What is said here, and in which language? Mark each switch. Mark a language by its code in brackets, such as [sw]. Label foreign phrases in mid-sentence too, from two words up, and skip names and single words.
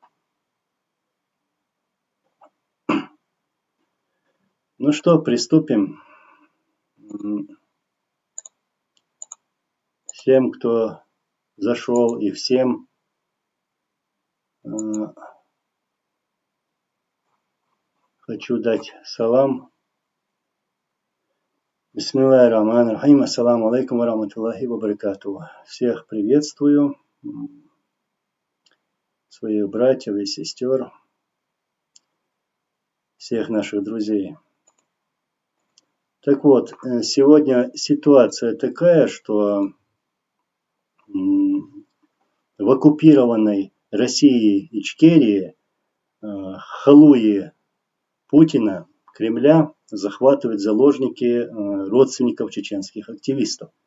[ru] Ну что, приступим. Всем, кто зашел, и всем хочу дать салам. [ar] بسم الله الرحمن الرحيم. السلام عليكم ورحمة الله وبركاته. [ru] Всех приветствую, своих братьев и сестер, всех наших друзей. Так вот, сегодня ситуация такая, что в оккупированной России Ичкерии халуи Путина, Кремля захватывают заложники родственников чеченских активистов.